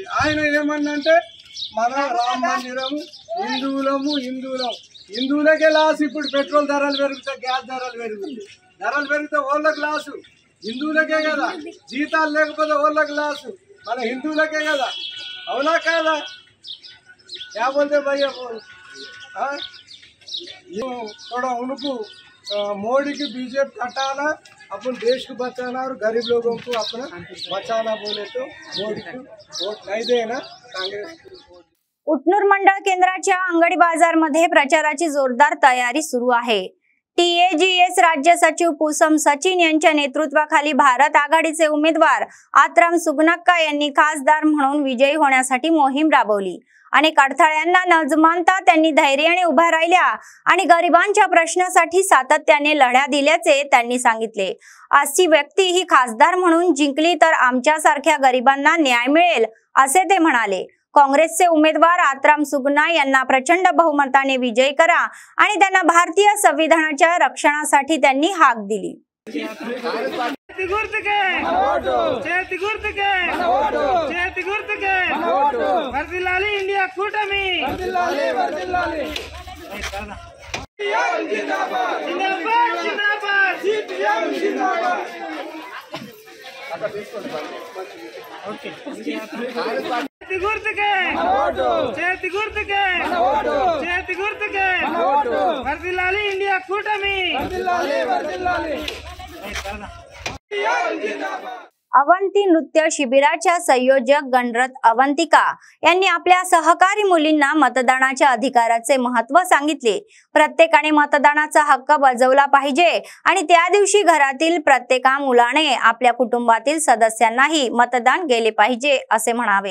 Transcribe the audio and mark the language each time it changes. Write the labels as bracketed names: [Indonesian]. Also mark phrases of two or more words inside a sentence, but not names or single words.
[Telugu] ఆయన ఏమన్నంటే మన రామ మందిరం హిందువులకే లాస్। ఇప్పుడు పెట్రోల్ ధరలు పెరుగుతాయి, గ్యాస్ ధరలు పెరుగుతాయి, ధరలు పెరిగితే వాళ్ళకి లాసు, హిందువులకే కదా, జీతాలు లేకపోతే వాళ్ళకి లాసు, మన హిందువులకే కదా, అవునా కాదా? [Hindi] क्या बोलते भैया थोड़ा उनको मोदी की बीजेपी हटाना, अपन देश को बचाना और गरीब लोगों को अपना बचाना बोले तो मोदी को वोट नहीं देना, कांग्रेस को। [Marathi] उटनूर मंडळ केंद्राच्या अंगडी बाजार मध्ये प्रचाराची जोरदार तयारी सुरू आहे। TAGS राज्य सचिव पूसम सचिन यांच्या नेतृत्वाखाली भारत आघाडीचे उमेदवार आत्राम सुगुनाक्का यांनी खासदार म्हणून विजयी होण्यासाठी मोहीम राबवली। अनेक अडथळ्यांना न जुमानता त्यांनी धैर्याने उभा राहिल्या आणि गरिबांच्या प्रश्नासाठी सातत्याने लढ्या दिल्याचे त्यांनी सांगितले। अशी व्यक्ती ही खासदार म्हणून जिंकली तर आमच्यासारख्या गरिबांना न्याय मिळेल असे ते म्हणाले। काँग्रेसचे उमेदवार आत्राम सुगुना यांना प्रचंड बहुमताने विजयी करा आणि त्यांना भारतीय संविधानाच्या रक्षणासाठी त्यांनी हाक दिली। [Telugu] ఇండియా కూటమి గుర్తుకే చేతి గుర్తుకే చేతి గుర్తుకే వర్ధిల్లాలి इंडिया కూటమి [Marathi] अवंती नृत्य शिबिराच्या संयोजक गणरथ अवंतिका यांनी आपल्या सहकारी मुलींना मतदानाच्या अधिकाराचे महत्त्व सांगितले। प्रत्येकाने मतदानाचा हक्क बजावला पाहिजे आणि त्या दिवशी घरातील प्रत्येका मुलाने आपल्या कुटुंबातील सदस्यांनाही मतदान केले पाहिजे असे म्हणावे।